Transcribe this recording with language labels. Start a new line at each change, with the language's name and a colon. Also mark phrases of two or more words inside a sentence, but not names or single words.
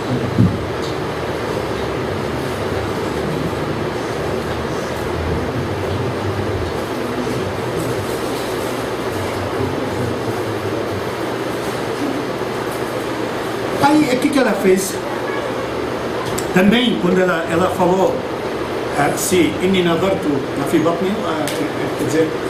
Portuguese: Aí, o que ela fez? Também, quando ela falou, se
Arabic: إني نذرت في بطني,
Portuguese: quer dizer,